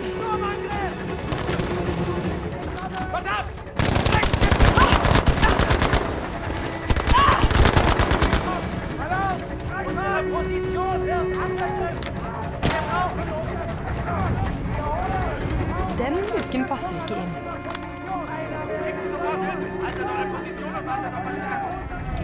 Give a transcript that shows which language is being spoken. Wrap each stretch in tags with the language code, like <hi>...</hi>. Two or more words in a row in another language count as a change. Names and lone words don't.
<de>Verdammt! Alarm! Position! Wir brauchen</de> <no>Den luken passer ikke inn.</no> <de>Haltet eure Position und wartet auf eine Deckung.</de>